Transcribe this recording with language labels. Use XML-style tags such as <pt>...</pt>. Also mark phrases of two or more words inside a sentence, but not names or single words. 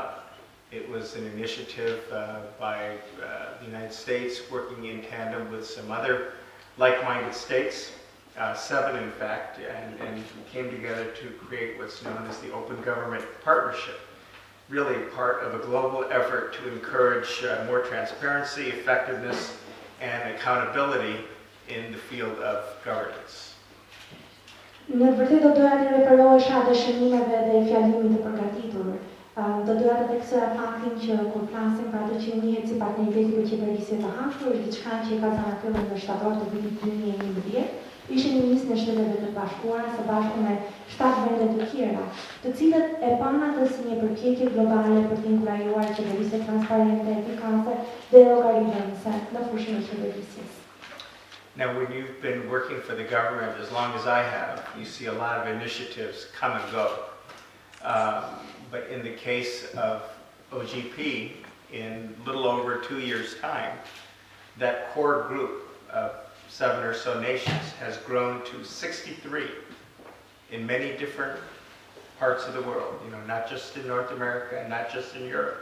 <en>It was an initiative by the United States working in tandem with some other like-minded states, 7 in fact, and we came together to create what's known as the Open Government Partnership, really part of a global effort to encourage more transparency, effectiveness, and accountability in the field of governance.</en> <sq>Në vërtet do doja të referohesha dëshërimeve dhe fjalimit të përgatitur. Do doja të theksoj faktin që kur flasim për atë që njihet si partneriteti për qeverisje të hapur, është diçka që ka zanathëruar në shtator të vitit 2011. Ishte një nismë e Shteteve të Bashkuara së bashku me 7 vende të tjera, të cilët e kanë atë si një përpjekje globale për të inkurajuar qeverisje transparente, efikase dhe llogaritëse në fushën e qeverisjes.</sq> <en>Now, when you've been working for the government as long as I have, you see a lot of initiatives come and go. But in the case of OGP, in a little over 2 years' time, that core group of 7 or so nations has grown to 63 in many different parts of the world, not just in North America and not just in Europe.</en>